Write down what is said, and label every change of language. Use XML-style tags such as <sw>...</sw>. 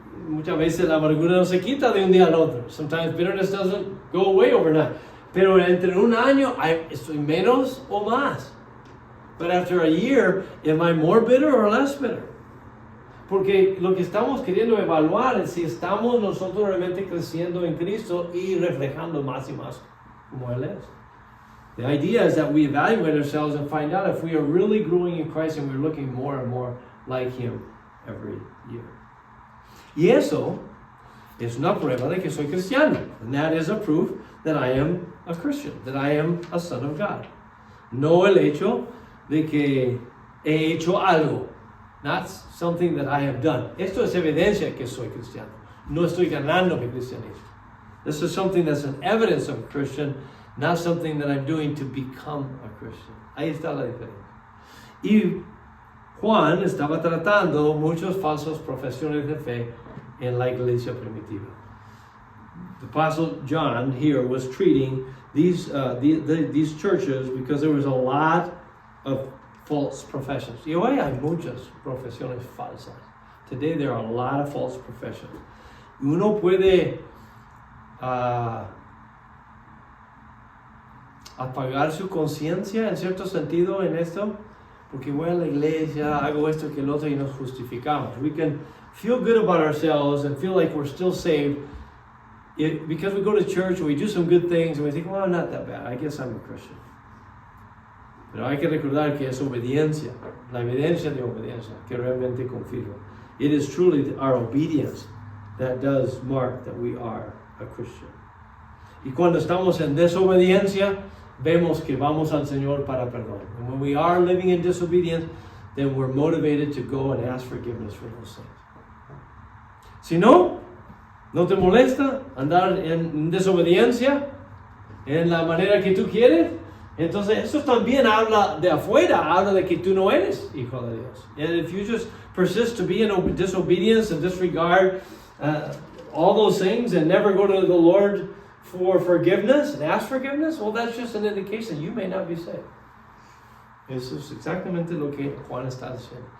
<es>muchas veces la amargura no se quita de un día al otro.</es> <en>Sometimes bitterness doesn't go away overnight.</en> <es>Pero entre un año, estoy menos o más.</es> <en>But after a year, am I more bitter or less bitter?</en> <es>Porque lo que estamos queriendo evaluar es si estamos nosotros realmente creciendo en Cristo y reflejando más y más como Él es.</es> <en>The idea is that we evaluate ourselves and find out if we are really growing in Christ and we're looking more and more like Him every year.</en> <es>Y eso es una prueba de que soy cristiano.</es> <en>And that is a proof that I am a Christian, that I am a son of God.</en> <es>No el hecho de que he hecho algo.</es> <en>Not something that I have done.</en> <es>Esto es evidencia que soy cristiano. No estoy ganando mi cristianismo.</es> <en>This is something that's an evidence of a Christian, not something that I'm doing to become a Christian.</en> <es>Ahí está la diferencia. Y Juan estaba tratando muchas falsas profesiones de fe en la iglesia primitiva.</es> <en>The Apostle John here was treating these churches because there was a lot of false professions.</en> <es>Y hoy hay muchas profesiones falsas.</es> <en>Today there are a lot of false professions.</en> <es>Uno puede apagar su conciencia en cierto sentido en esto, porque voy a la iglesia, hago esto que el otro y nos justificamos.</es> <en>We can feel good about ourselves and feel like we're still saved because we go to church and we do some good things and we think, well, I'm not that bad. I guess I'm a Christian.</en> <es>Pero hay que recordar que es obediencia, la evidencia de obediencia que realmente confirma.</es> <en>It is truly our obedience that does mark that we are a Christian.</en> <es>Y cuando estamos en desobediencia, vemos que vamos al Señor para perdón.</es> <en>And when we are living in disobedience, then we're motivated to go and ask forgiveness for those things.</en> <es>Si no te molesta andar en desobediencia en la manera que tú quieres, entonces eso también habla de afuera, habla de que tú no eres hijo de Dios.</es> <en>And if you just persist to be in disobedience and disregard all those things and never go to the Lord for forgiveness and ask forgiveness, well, that's just an indication you may not be saved.</en> <es>Eso es exactamente lo que Juan está diciendo.</es>